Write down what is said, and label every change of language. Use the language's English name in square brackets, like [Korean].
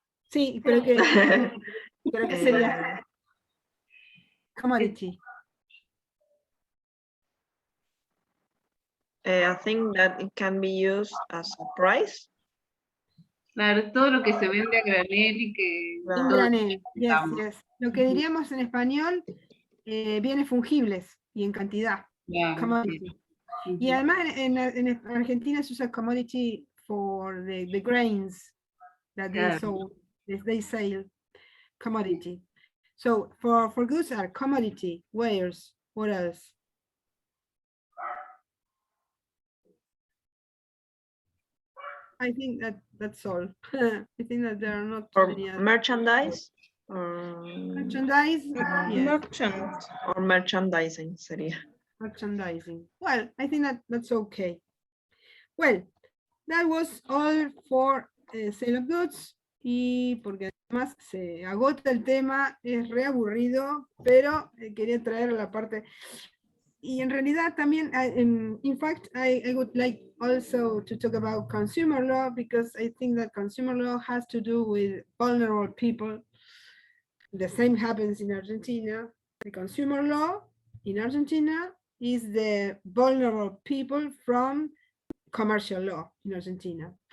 [Spanish] Sí, pero que sería commodity. [English] I think that it can be used as a price. [Spanish] Claro, todo lo que se vende a granel y que... Un granel. [English] Yes. [Spanish] Lo que diríamos en español, bienes fungibles y en cantidad. Claro, [English] Commodity. [Spanish] sí. Y además en Argentina se usa commodity [English] for the grains that they sell. [Spanish] Commodity. [English] So for goods are commodity, wares, what else? I think that's all. I think that there are not Or many other. merchandise. Merchandise. Yes. Merchant. [Spanish] Or merchandising sería. [English] Merchandising. Well, I think that's okay. Well, that was all for sale of goods. [Spanish] y porque además se agota el tema, es reaburrido, pero quería traer la parte. Y en realidad también, [English] in fact, I would like also to talk about consumer law, because I think that consumer law has to do with vulnerable people. The same happens in Argentina. The consumer law in Argentina is the vulnerable people from commercial law in Argentina.